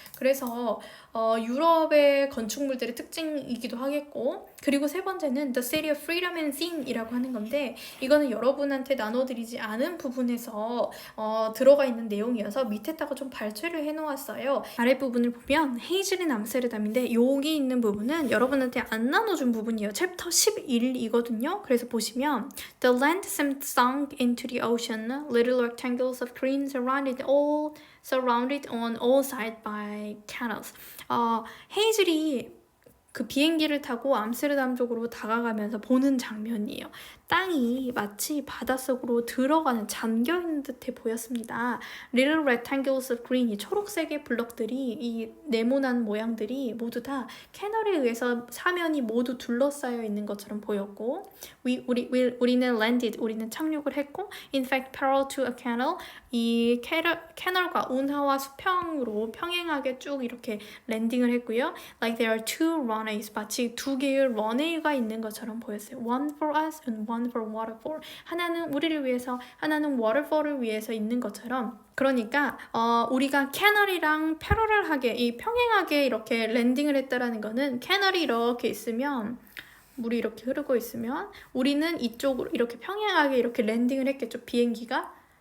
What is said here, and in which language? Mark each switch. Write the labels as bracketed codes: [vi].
[ko] 그래서 유럽의 건축물들의 특징이기도 하겠고, 그리고 세 번째는 [en] The City of Freedom and Sin [ko] 이라고 하는 건데, 이거는 여러분한테 나눠드리지 않은 부분에서 들어가 있는 내용이어서 밑에다가 좀 발췌를 해놓았어요. 아랫부분을 보면 헤이즐인 암스테르담인데 여기 있는 부분은 여러분한테 안 나눠준 부분이에요. 챕터 11이거든요. 그래서 보시면 [en] The land seemed sunk into the ocean. Little rectangles of green surrounded on all sides by canals. [ko] 헤이즐이 그 비행기를 타고 암스테르담 쪽으로 다가가면서 보는 장면이에요. 땅이 마치 바닷속으로 들어가는 잠겨있는 듯해 보였습니다. [en] Little rectangles of green, [ko] 이 초록색의 블럭들이, 이 네모난 모양들이 모두 다 캐널에 의해서 사면이 모두 둘러싸여 있는 것처럼 보였고, 우리는 landed, 우리는 착륙을 했고, [en] in fact parallel to a canal, [ko] 이 캐널과 운하와 수평으로 평행하게 쭉 이렇게 랜딩을 했고요. [en] Like there are two runways, [ko] 마치 2개의 런웨이가 있는 것처럼 보였어요. [en] One for us and one for waterfall. [ko] 하나는 우리를 위해서, 하나는 waterfall을 위해서 있는 것처럼, 그러니까 우리가 캐널이랑 패러럴하게, 이 평행하게 이렇게 랜딩을 했다라는 거는 캐널이 이렇게 있으면, 물이 이렇게 흐르고 있으면 우리는 이쪽으로 이렇게 평행하게 이렇게 랜딩을 했겠죠, 비행기가.